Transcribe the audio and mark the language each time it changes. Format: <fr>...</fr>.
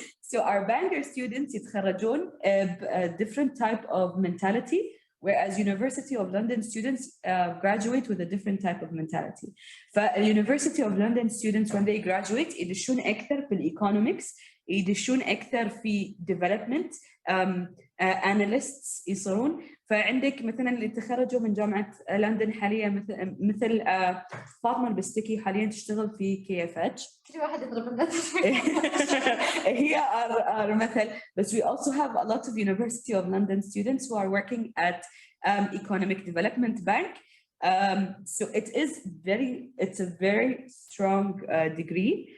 <en>So our Bangor students</en> <ar>يتخرجون</ar> <en>a different type of mentality, whereas University of London students graduate with a different type of mentality. University of London students when they graduate</en> <ar>يدشون أكثر في</ar> <en>economics,</en> <ar>يدشون أكثر في</ar> <en>development, analysts</en> <ar>يصيرون. فعندك مثلا اللي تخرجوا من جامعة لندن حاليا مثل فاطمة البستكي حاليا تشتغل في KFH. كل واحد يضرب الناس. هي مثل.</ar> <en>But we also have a lot of University of London students who are working at Economic Development Bank. So it's a very strong degree.</en>